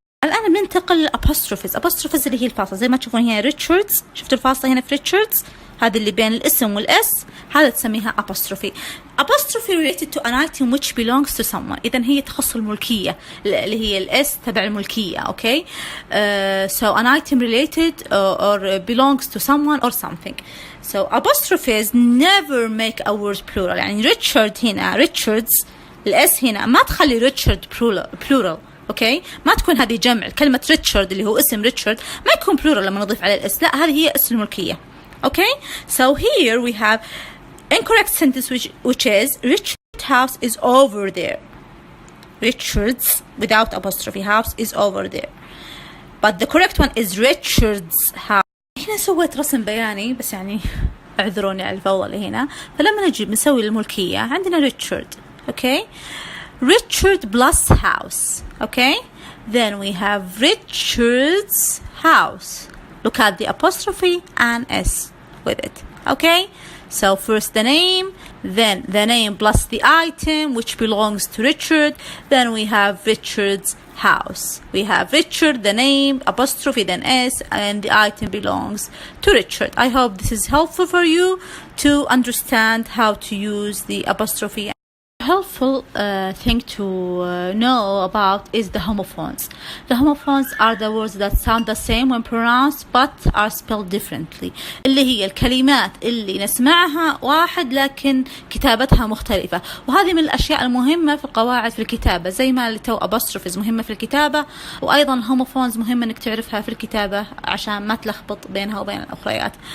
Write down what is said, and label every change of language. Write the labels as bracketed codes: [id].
[ar] الآن بننتقل للأبوستروفيز اللي هي الفاصلة، زي ما تشوفون هنا ريتشاردز، شفتوا الفاصلة هنا في ريتشاردز، هذا اللي بين الاسم والإس، هذا تسميها apostrophe. [en] apostrophe related to an item which belongs to someone، [ar] إذن هي تخص الملكية اللي هي الإس تبع الملكية. [en] okay so an item related or belongs to someone or something. so apostrophes never make a word plural، [ar] يعني ريتشارد هنا ريتشاردز الإس هنا ما تخلي ريتشارد plural. اوكي ما تكون هذه جمع، كلمة ريتشارد اللي هو اسم ريتشارد ما يكون بلورال لما نضيف عليه الاس، لا هذه هي اسم الملكية. [en] Okay so here we have incorrect sentence which is Richard's house is over there. Richard's without apostrophe house is over there, but the correct one is Richard's house. [ar] هنا سويت رسم بياني بس يعني اعذروني على الفوضى اللي هنا. فلما نجي نسوي الملكية عندنا ريتشارد، اوكي [en] Richard plus house. Okay, then we have Richard's house. Look at the apostrophe and S with it. Okay, so first the name, then the name plus the item which belongs to Richard. Then we have Richard's house. We have Richard, the name, apostrophe, then S, and the item belongs to Richard. I hope this is helpful for you to understand how to use the apostrophe. Helpful thing to know about is the homophones. The homophones are the words that sound the same when pronounced but are spelled differently. [ar] اللي هي الكلمات اللي نسمعها واحد لكن كتابتها مختلفة، وهذه من الأشياء المهمة في القواعد في الكتابة، زي ما اللي تو apostrophes مهمة في الكتابة، وأيضا homophones مهمة إنك تعرفها في الكتابة عشان ما تلخبط بينها وبين الأخريات.